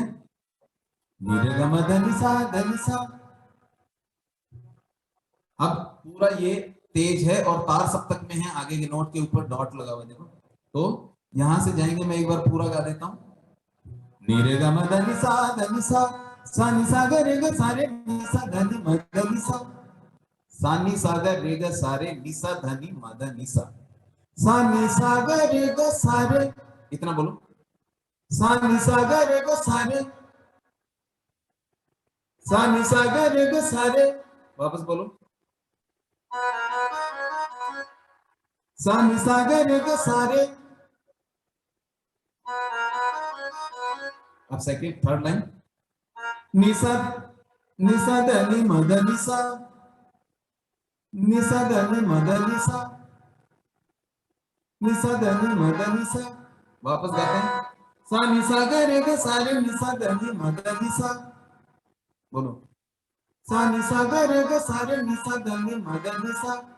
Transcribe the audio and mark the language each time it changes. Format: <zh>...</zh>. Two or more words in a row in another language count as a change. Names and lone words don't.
<hi>मेरे गम धनिसा धनिसा। अब पूरा ये तेज है और तार सप्तक में है, आगे के नोट के ऊपर डॉट लगा हुआ देखो। तो यहां से जाएंगे, मैं एक बार पूरा गा देता हूं। मेरे गम धनिसा धनिसा, सा नि सा ग रे ग सा रे नि सा ध नि म ग नि सा, सा नि सा ग रे ग सा रे नि सा ध नि म ध नि सा, सा नि सा ग रे ग सा रे, इतना बोलो, सा नि सा ग रे ग सा रे, सा नि सा ग रे ग सा रे, वापस बोलो, सा नि सा ग रे ग सा रे। अब सेकंड थर्ड लाइन, निसा निसा ध नि म ध नि सा, निसा ध नि म ध नि सा, निसा ध नि म ध नि सा। वापस गाते हैं, सा नि सा ग रे ग सा रे निसा ध नि म ध नि सा, बोलो, सा नि सा ग रे ग सा रे निसा ध नि म ध नि सा।</hi>